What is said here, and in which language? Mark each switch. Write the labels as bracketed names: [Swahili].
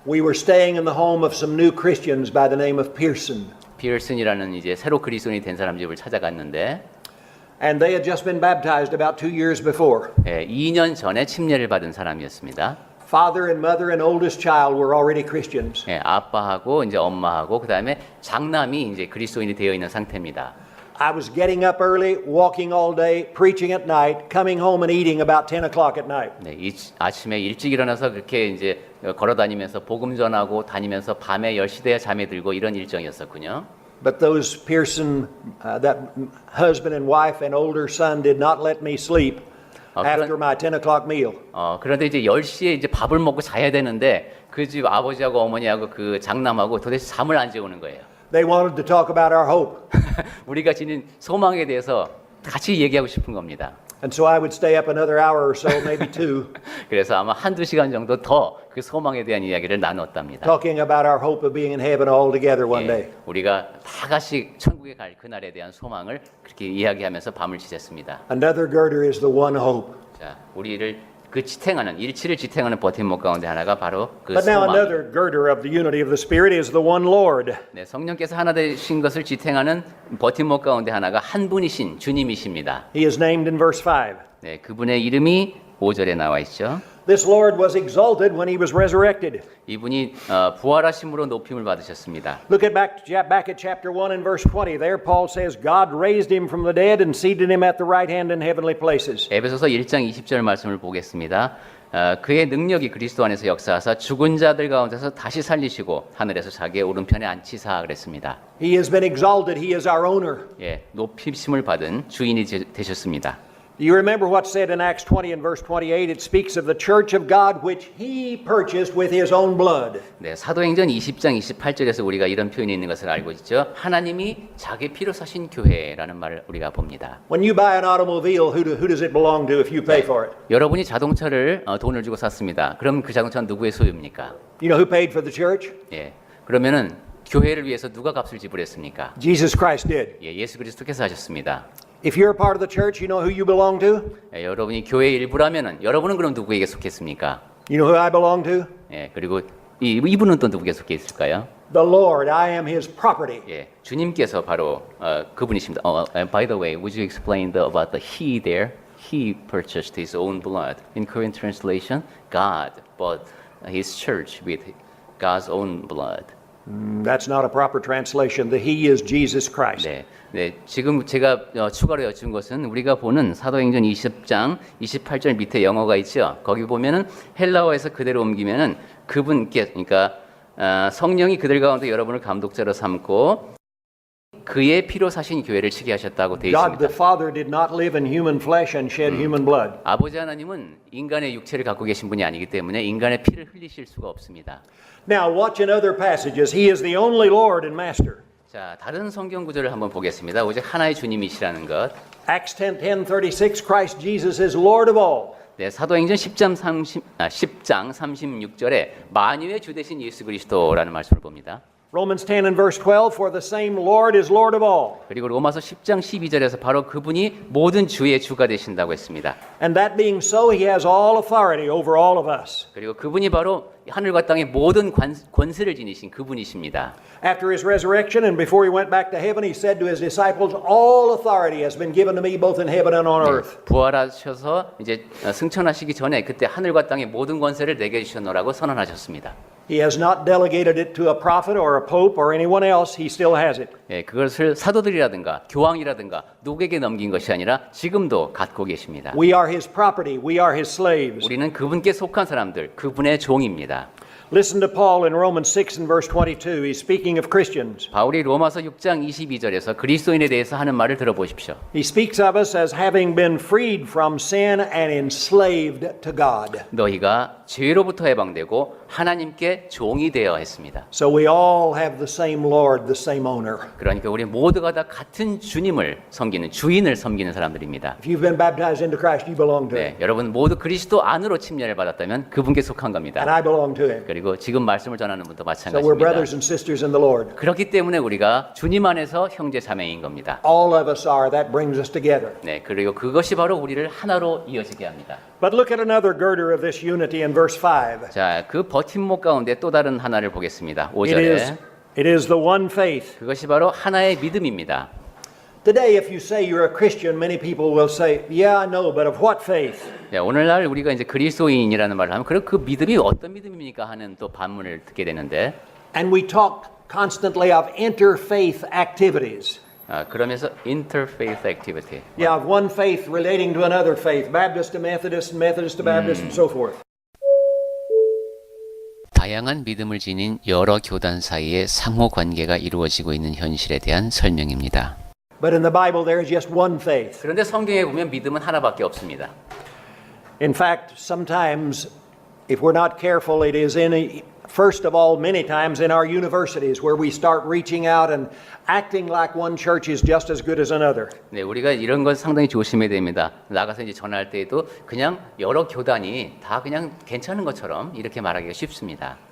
[English] We were staying in the home of some new Christians by the name of Pearson. [Korean] 피어슨이라는 이제 새로 그리스도인이 된 사람 집을 찾아갔는데 [English] And they had just been baptized about 2 years before. [Korean] 2년 전에 침례를 받은 사람이었습니다. [English] Father and mother and oldest child were already Christians. [Korean] 아빠하고 이제 엄마하고 그다음에 장남이 이제 그리스도인이 되어 있는 상태입니다. [English] I was getting up early, walking all day, preaching at night, coming home and eating about 10 o'clock at night. [Korean] 네, 아침에 일찍 일어나서 그렇게 이제 걸어 다니면서 복음 전하고 다니면서 밤에 10시 돼야 잠에 들고 이런 일정이었었군요. [English] But those Pearson, that husband and wife and older son did not let me sleep after my 10 o'clock meal. [Korean] 그런데 이제 10시에 이제 밥을 먹고 자야 되는데 그 집 아버지하고 어머니하고 그 장남하고 도대체 잠을 안 재우는 거예요. [English] They wanted to talk about our hope. [Korean] 우리가 지닌 소망에 대해서 같이 얘기하고 싶은 겁니다. [English] And so I would stay up another hour or so, maybe 2, [Korean] 그래서 아마 한두 시간 정도 더 그 소망에 대한 이야기를 나눴답니다. [English] talking about our hope of being in heaven all together one day. [Korean] 우리가 다 같이 천국에 갈 그날에 대한 소망을 그렇게 이야기하면서 밤을 지샜습니다. [English] Another girder is the one hope. [Korean] 자, 우리를 그 지탱하는 일치를 지탱하는 버팀목 가운데 하나가 바로 그 [English] But now [Korean] 소망. [English] another girder of the unity of the Spirit is the one Lord. [Korean] 네, 성령께서 하나 되신 것을 지탱하는 버팀목 가운데 하나가 한 분이신 주님이십니다. [English] He is named in verse 5. [Korean] 네, 그분의 이름이 5절에 나와 있죠. [English] This Lord was exalted when he was resurrected. [Korean] 이분이 부활하심으로 높임을 받으셨습니다. [English] Look at back at chapter 1 and verse 20. There Paul says God raised him from the dead and seated him at the right hand in heavenly places. [Korean] 에베소서 1장 20절 말씀을 보겠습니다. 그의 능력이 그리스도 안에서 역사하사 죽은 자들 가운데서 다시 살리시고 하늘에서 자기의 오른편에 앉히사 그랬습니다. [English] He has been exalted. He is our owner. [Korean] 예, 높이심을 받은 주인이 되셨습니다. [English] Do you remember what's said in Acts 20 and verse 28? It speaks of the church of God which he purchased with his own blood. [Korean] 네, 사도행전 20장 28절에서 우리가 이런 표현이 있는 것을 알고 있죠. 하나님이 자기 피로 사신 교회라는 말을 우리가 봅니다. [English] When you buy an automobile, who does it belong to if you pay for it? [Korean] 여러분이 자동차를 돈을 주고 샀습니다. 그럼 그 자동차는 누구의 소유입니까? [English] You know who paid for the church? [Korean] 예, 그러면은 교회를 위해서 누가 값을 지불했습니까? [English] Jesus Christ did. [Korean] 예, 예수 그리스도께서 하셨습니다. [English] If you're a part of the church, you know who you belong to? [Korean] 예, 여러분이 교회의 일부라면은 여러분은 그럼 누구에게 속했습니까? [English] You know who I belong to? [Korean] 예, 그리고 이분은 또 누구에게 속해 있을까요? [English] The Lord. I am his property. [Korean] 예, 주님께서 바로 그분이십니다. [English] By the way, would you explain about the he there? He purchased his own blood. In Korean translation, God bought his church with God's own blood. That's not a proper translation. The he is Jesus Christ. [Korean] 네, 지금 제가 추가로 여쭌 것은 우리가 보는 사도행전 20장 28절 밑에 영어가 있죠. 거기 보면은 헬라어에서 그대로 옮기면은 그분께, 그러니까 성령이 그들 가운데 여러분을 감독자로 삼고 그의 피로 사신 교회를 치게 하셨다고 되어 [English] God the [Korean] 있습니다. [English] Father did not live in human flesh and shed human blood. [Korean] 아버지 하나님은 인간의 육체를 갖고 계신 분이 아니기 때문에 인간의 피를 흘리실 수가 없습니다. [English] Now watch in other passages. He is the only Lord and Master. [Korean] 자, 다른 성경 구절을 한번 보겠습니다. 오직 하나의 주님이시라는 것. [English] Acts 10:36 Christ Jesus is Lord of all. [Korean] 네, 사도행전 10장 36절에 만유의 주 되신 예수 그리스도라는 말씀을 봅니다. [English] Romans 10 and verse 12, for the same Lord is Lord of all. [Korean] 그리고 로마서 10장 12절에서 바로 그분이 모든 주의 주가 되신다고 했습니다. [English] And that being so, he has all authority over all of us. [Korean] 그리고 그분이 바로 하늘과 땅의 모든 권세를 지니신 그분이십니다. [English] After his resurrection and before he went back to heaven, he said to his disciples, all authority has been given to me both in heaven and on earth. [Korean] 부활하셔서 이제 승천하시기 전에 그때 하늘과 땅의 모든 권세를 내게 주셨노라고 선언하셨습니다. [English] He has not delegated it to a prophet or a pope or anyone else. He still has it. [Korean] 예, 그것을 사도들이라든가 교황이라든가 누구에게 넘긴 것이 아니라 지금도 갖고 계십니다. [English] We are his property. We are his slaves. [Korean] 우리는 그분께 속한 사람들, 그분의 종입니다. [English] Listen to Paul in Romans 6 and verse 22. He's speaking of Christians. [Korean] 바울이 로마서 6장 22절에서 그리스도인에 대해서 하는 말을 들어보십시오. [English] He speaks of us as having been freed from sin and enslaved to God. [Korean] 너희가 죄로부터 해방되고 하나님께 종이 되어 했습니다. [English] So we all have the same Lord, the same owner. [Korean] 그러니까 우리 모두가 다 같은 주님을 섬기는 주인을 섬기는 사람들입니다. [English] If you've been baptized into Christ, you belong to him. [Korean] 네, 여러분 모두 그리스도 안으로 침례를 받았다면 그분께 속한 겁니다. [English] And I belong to him. [Korean] 그리고 지금 말씀을 전하는 분도 [English] So we're [Korean] 마찬가지입니다. [English] brothers and sisters in the Lord. [Korean] 그렇기 때문에 우리가 주님 안에서 형제 자매인 겁니다. [English] All of us are. That brings us together. [Korean] 네, 그리고 그것이 바로 우리를 하나로 이어지게 합니다. [English] But look at another girder of this unity in verse 5. [Korean] 자, 그 버팀목 가운데 또 다른 하나를 보겠습니다. [English] It [Korean] 5절에 [English] is the one faith. [Korean] 그것이 바로 하나의 믿음입니다. [English] Today, if you say you're a Christian, many people will say, yeah, I know, but of what faith? [Korean] 네, 오늘날 우리가 이제 그리스도인이라는 말을 하면 그럼 그 믿음이 어떤 믿음입니까 하는 또 반문을 듣게 되는데 [English] And we talk constantly of interfaith activities. [Korean] 그러면서 interfaith activity. [English] Yeah, of one faith relating to another faith, Baptist to Methodist, and Methodist to Baptist, and so forth. [Korean] 다양한 믿음을 지닌 여러 교단 사이에 상호 관계가 이루어지고 있는 현실에 대한 설명입니다. [English] But in the Bible, there is just one faith. [Korean] 그런데 성경에 보면 믿음은 하나밖에 없습니다. [English] In fact, sometimes, if we're not careful, it is first of all, many times in our universities where we start reaching out and acting like one church is just as good as another. [Korean] 네, 우리가 이런 것 상당히 조심해야 됩니다. 나가서 이제 전할 때에도 그냥 여러 교단이 다 그냥 괜찮은 것처럼 이렇게 말하기가 쉽습니다.